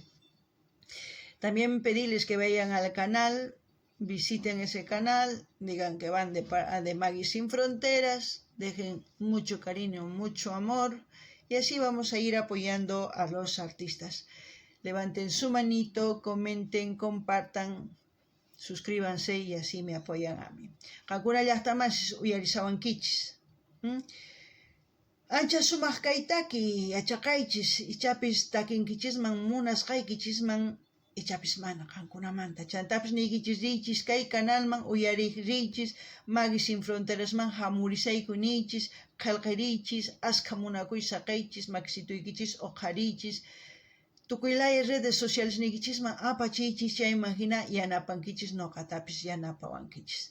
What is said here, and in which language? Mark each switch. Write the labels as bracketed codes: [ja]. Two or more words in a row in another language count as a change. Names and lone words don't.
[es] También pedirles que vayan al canal, visiten ese canal, digan que van de Maggie Sin Fronteras, dejen mucho cariño, mucho amor y así vamos a ir apoyando a los artistas. Levanten su manito, comenten, compartan, suscríbanse y así me apoyan a mí. [qu] Hakuna llaqtamas uyarisawankichis. Ancha sumaq kaytaki achaqaychis ichapis takinkichisman munasqaykichisman ichapis mana qankunamanta chantapis niykichis riychis kay canalman uyariq riychis Maggie Sin Fronterasman hamurisayku niychis qillqiriychis askha munakuy saqaychis maksituykichis uqhariychis tukuylaya [es] redes sociales [qu] niykichis apachiychis chayman hina yanapankichis noqatapis yanapawankichis.